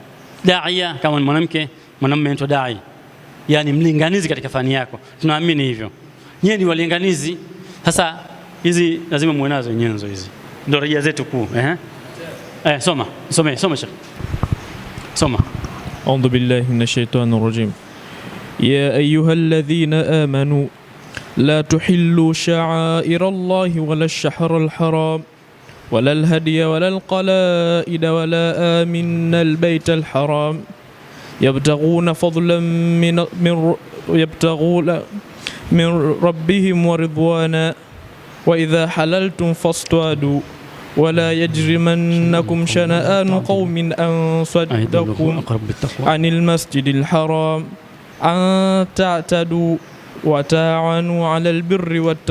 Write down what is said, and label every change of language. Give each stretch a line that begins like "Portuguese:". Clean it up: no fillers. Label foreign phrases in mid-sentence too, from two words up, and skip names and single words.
Swahili: Daia kama ni mwanamke, mwanamume anaitwa dai. Yaani mlinganizi katika fani yako. Tunaamini hivyo. Nyie ni walinganizi. Sasa hizi lazima muwe nazo nyenzo hizi. Ndio rejea zetu kuu. Soma Sheikh. Soma.
Arabic: أعوذ بالله من الشيطان الرجيم. يا أيها الذين آمنوا لا تحلوا شعائر الله ولا الشهر الحرام ولا الهدي ولا القلائد ولا آمن البيت الحرام يبتغون فضلا من ربهم ورضوانا وإذا حللتم فاصطادوا ولا يجرمنكم شنآن قوم أن صدكم عن المسجد الحرام أن تعتدوا وتعاونوا على البر